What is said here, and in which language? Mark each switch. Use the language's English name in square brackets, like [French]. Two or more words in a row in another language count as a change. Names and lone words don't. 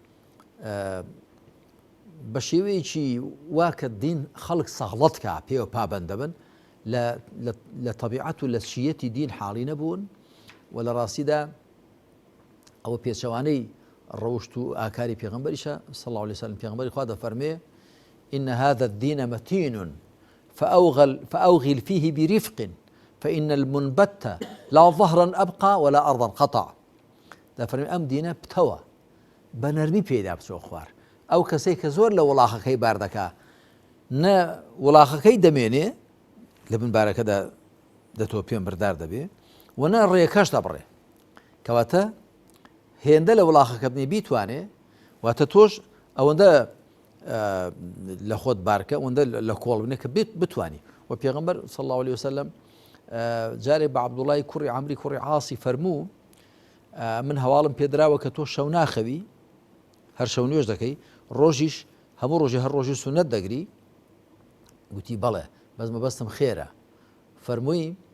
[Central Kurdish] بە شێوەیەکی واکە دین خەڵک سەغڵەت کە پێوە پابەند دەبن لە طەبیعەت و لە شیەتی دین حاڵی نەبوون و لە ڕاستیدا ئەوە پێچەوانەی ڕەوشت و ئاکاری پێغەمبەریشە [Arabic] صلی الله عليه وسلم [Central Kurdish] پێغەمبەری خوا دەفەرمێ [Arabic] إن هذا الدين متين فأوغل فيه برفق فإن المنبت لا ظهرا أبقى ولا أرضا قطع. [Central Kurdish] دەفەرمی ئەم دینە پتەوە بە نەرمی پێدا بچۆ خوار. ئەو کەسەی کە زۆر لە وڵاخەکەی بار دەکا نە وڵاخەکەی دەمێنێ لە بنبارەکەدا دەتۆ پێم بردار دەبێ و نە ڕێەکەش دەبڕێ کەواتە هێندە لە وڵاخەکە بنێ بیتوانێ واتە تۆش ئەوەندە لە خۆت بارکە ئەوەندە لە کۆڵ بنێ کە بتوانی و پێغەمبەر [Arabic] صلی الله عليه وسلم [Central Kurdish] جارێ بە عەبدوڵای کوڕی عەمری کوڕی عاسی فەرموو من هەواڵم پێدراوە کە تۆ شەو ناخەوی هەر شەو نوێژ دەکەی ڕۆژیش هەموو ڕۆژی هەر ڕۆژی سونەت دەگری گوتی بەڵێ بەس مەبەستم خێرە فەرمووی